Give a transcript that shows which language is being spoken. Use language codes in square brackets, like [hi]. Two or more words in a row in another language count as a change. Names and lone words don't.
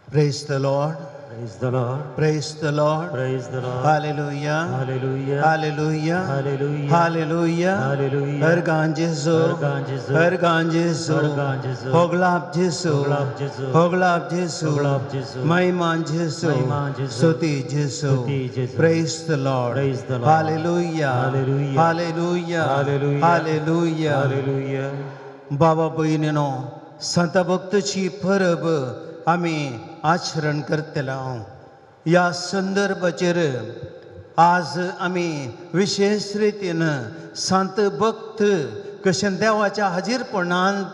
[en] Praise the Lord. Praise the Lord. Praise the Lord. Praise the Lord. Hallelujah. Hallelujah. Hallelujah. Hallelujah. Hallelujah. Hallelujah. Örgan Jesu. Örgan Jesu. Örgan Jesu. Örgan Jesu. Hoglap Jesu. Hoglap Jesu. Hoglap Jesu. Hoglap Jesu. Maiman Jesu. Maiman Jesu. [kok] Stuti Jesu. Stuti Jesu. [en] Praise the Lord. Praise the Lord. Hallelujah. Hallelujah. Hallelujah. Hallelujah. Hallelujah. Hallelujah. [kok] बाबा बहिणीनो संत भक्तची परब आम्ही आचरण करतलो या संदर्भाचेर आज आम्ही विशेष रीतीन संत भक्त कशे देवाच्या हाजीरपणांत